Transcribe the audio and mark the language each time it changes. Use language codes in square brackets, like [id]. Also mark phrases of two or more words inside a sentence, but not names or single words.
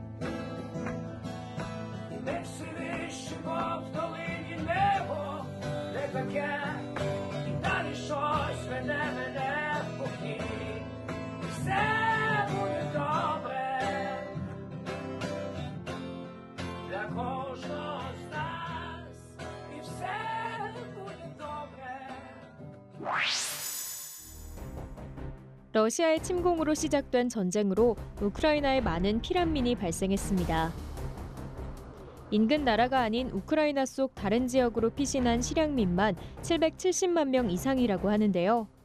[uk] Не всі вище, бо в долині небо не таке, і далі щось веде мене в покій. Все буде добре для кожного з нас, і все буде добре. [ko] 러시아의 침공으로 시작된 전쟁으로 우크라이나에 많은 피난민이 발생했습니다. 인근 나라가 아닌 우크라이나 속 다른 지역으로 피신한 실향민만 770만 명 이상이라고 하는데요.